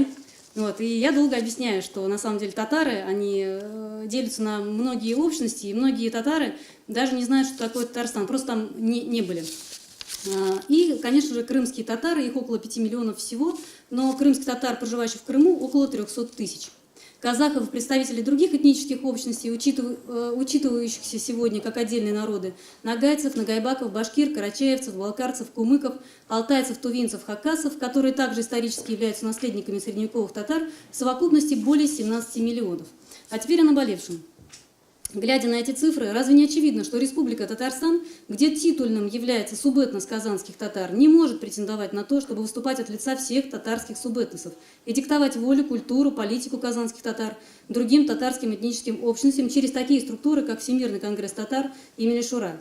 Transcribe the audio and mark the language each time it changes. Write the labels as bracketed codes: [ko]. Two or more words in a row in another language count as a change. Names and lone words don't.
[ru] Вот, и я долго объясняю, что на самом деле татары, они делятся на многие общности, и многие татары даже не знают, что такое Татарстан, просто там не были. И, конечно же, крымские татары, их около 5 миллионов всего, но крымских татар, проживающих в Крыму, около 300 тысяч. Казахов, представителей других этнических общностей, учитывающихся сегодня как отдельные народы, нагайцев, нагайбаков, башкир, карачаевцев, балкарцев, кумыков, алтайцев, тувинцев, хакасов, которые также исторически являются наследниками средневековых татар, в совокупности более 17 миллионов. А теперь о наболевшем. Глядя на эти цифры, разве не очевидно, что Республика Татарстан, где титульным является субэтнос казанских татар, не может претендовать на то, чтобы выступать от лица всех татарских субэтносов и диктовать волю, культуру, политику казанских татар другим татарским этническим общностям через такие структуры, как Всемирный конгресс татар и Милишура.